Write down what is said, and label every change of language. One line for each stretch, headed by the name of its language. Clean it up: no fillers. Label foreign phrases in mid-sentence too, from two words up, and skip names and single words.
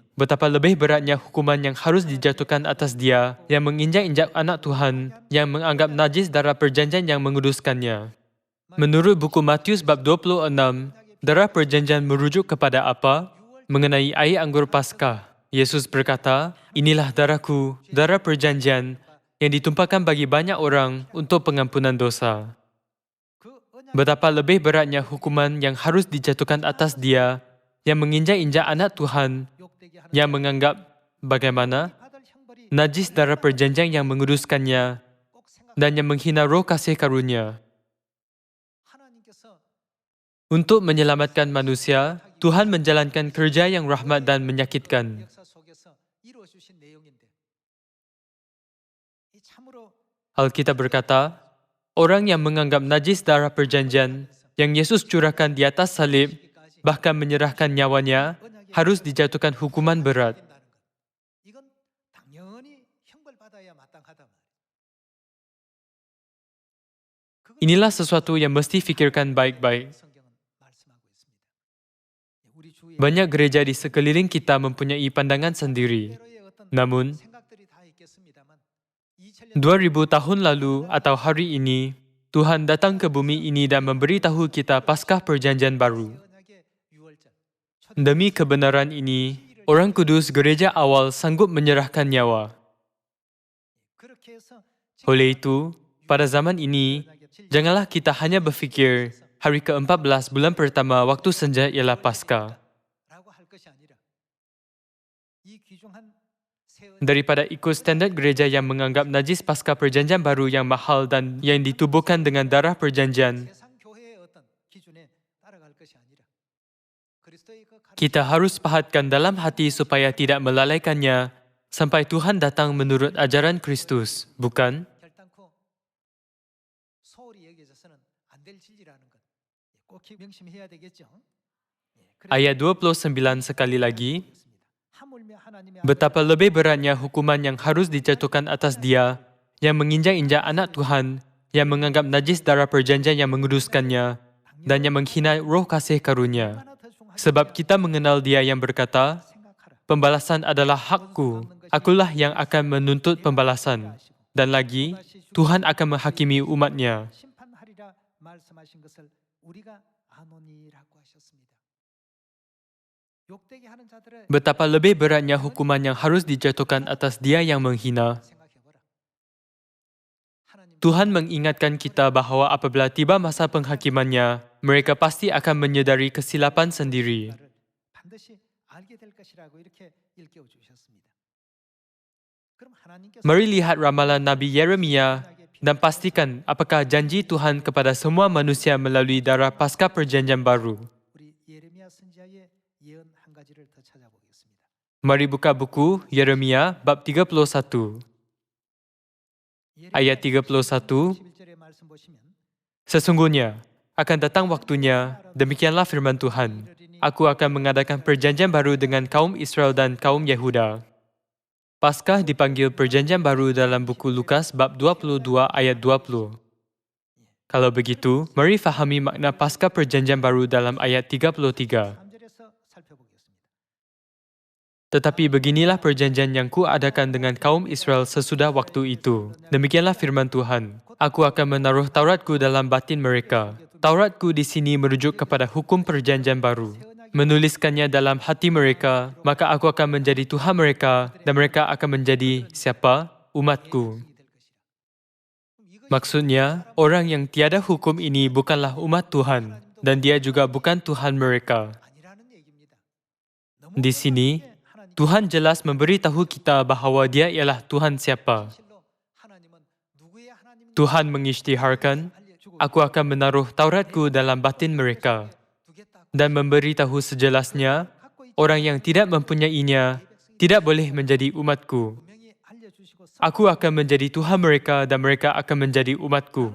Malay: Betapa lebih beratnya hukuman yang harus dijatuhkan atas dia yang menginjak-injak anak Tuhan, yang menganggap najis darah perjanjian yang menguduskannya. Menurut buku Matius bab 26, darah perjanjian merujuk kepada apa? Mengenai air anggur Paskah. Yesus berkata, inilah darahku, darah perjanjian, yang ditumpahkan bagi banyak orang untuk pengampunan dosa.
Korean: 그 언약
Malay: Betapa lebih beratnya hukuman yang harus dijatuhkan atas dia yang menginjak-injak anak Tuhan,
Korean: 욕되게 하는
Malay: yang menganggap bagaimana
Korean: 받을 형벌이
Malay: najis darah perjanjian yang menguduskannya
Korean: 꼭 생각.
Malay: dan yang menghina roh kasih karunia.
Korean: 하나님께서
Malay: Untuk menyelamatkan manusia, Tuhan menjalankan kerja yang rahmat dan menyakitkan.
Korean: 역사 속에서 이루어 주신 내용인데 이 참으로
Malay: Alkitab berkata, orang yang menganggap najis darah perjanjian yang Yesus curahkan di atas salib, bahkan menyerahkan nyawanya, harus dijatuhkan hukuman berat.
Korean: 된다는 것. 이건 당연히 형벌받아야 마땅하다 말이에요.
Malay: Inilah sesuatu yang mesti fikirkan baik-baik.
Korean: 성경은 말씀하고 있습니다. 우리 주위에
Malay: Banyak gereja di sekeliling kita mempunyai pandangan sendiri.
Korean: 때로의 어떤
Malay: Namun,
Korean: 생각들이 다 있겠습니다만 2000년
Malay: 2000 tahun lalu atau hari ini, Tuhan datang ke bumi ini dan memberitahu kita Paskah Perjanjian Baru.
Korean: 언약의 유월절
Malay: Demi kebenaran ini, orang kudus gereja awal sanggup menyerahkan nyawa.
Korean: 그렇게 해서
Malay: Oleh itu, pada zaman ini, janganlah kita hanya berfikir hari ke-14 bulan pertama waktu senja ialah Paskah.
Korean: 라고 할 것이 아니라 이 귀중한 새 언약
Malay: Daripada ikut standard gereja yang menganggap najis Paskah Perjanjian Baru yang mahal dan yang ditubuhkan dengan darah perjanjian,
Korean: 세상 교회의 어떤 기준에 따라갈 것이 아니라 그리스도의 그 가르침
Malay: kita harus pahatkan dalam hati supaya tidak melalaikannya sampai Tuhan datang menurut ajaran Kristus, bukan?
Korean: 결단코 소홀히 여겨져서는 안 될 진리라는 것 꼭 명심해야 되겠죠.
Malay: Ayat 29 sekali lagi,
Korean: 하물며 하나님의
Malay: betapa lebih beratnya hukuman yang harus dijatuhkan atas dia yang menginjak-injak anak Tuhan, yang menganggap najis darah perjanjian yang menguduskannya, dan yang menghina roh kasih karunia.
Korean: 얼마나 더 중하게
Malay: Sebab kita mengenal dia yang berkata,
Korean: 생각하라.
Malay: Pembalasan adalah hakku. Akulah yang akan menuntut pembalasan. Dan lagi, Tuhan akan menghakimi umatnya.
Korean: 심판하리라 말씀하신 것을 우리가 아노니라고 하셨습니다. 욕되게 하는 자들의
Malay: Betapa lebih beratnya hukuman yang harus dijatuhkan atas dia yang menghina.
Korean: 생각해보라. 하나님
Malay: Tuhan mengingatkan kita bahawa apabila tiba masa penghakimannya, mereka pasti akan menyedari kesilapan sendiri.
Korean: 반드시 알게 될 것이라고 이렇게 일깨워 주셨습니다. 그럼 하나님께서
Malay: Mari lihat ramalan Nabi Yeremia dan pastikan apakah janji Tuhan kepada semua manusia melalui darah pasca perjanjian baru.
Korean: 우리 예레미야 선지자의 예언 한 가지를 더 찾아보겠습니다.
Malay: Mari buka buku Yeremia bab 31. Ayat 31,
Korean: 11절의 말씀 보시면
Malay: Sesungguhnya akan datang waktunya, demikianlah firman Tuhan. Aku akan mengadakan perjanjian baru dengan kaum Israel dan kaum Yehuda. Paskah dipanggil perjanjian baru dalam buku Lukas bab 22 ayat 20. Kalau begitu, mari fahami makna Paskah perjanjian baru dalam ayat 33.
Korean: 3절에서 살펴보겠습니다.
Malay: Tetapi beginilah perjanjian yang kuadakan dengan kaum Israel sesudah waktu itu. Demikianlah firman Tuhan. Aku akan menaruh Tauratku dalam batin mereka. Tauratku di sini merujuk kepada hukum perjanjian baru. Menuliskannya dalam hati mereka, maka aku akan menjadi Tuhan mereka dan mereka akan menjadi siapa? Umatku. Maksudnya, orang yang tiada hukum ini bukanlah umat Tuhan dan dia juga bukan Tuhan mereka.
Korean: 아니라는 얘기입니다.
Malay: Di sini, Tuhan jelas memberitahu kita bahawa dia ialah Tuhan siapa.
Korean: 실로 하나님은 누구의 하나님인지
Malay: Tuhan mengisytiharkan, aku akan menaruh Tauratku dalam batin mereka
Korean: 두겠다.
Malay: dan memberitahu sejelasnya, orang yang tidak mempunyainya tidak boleh menjadi umatku.
Korean: 분명히 알려주시고
Malay: Aku akan menjadi Tuhan mereka dan mereka akan menjadi umatku.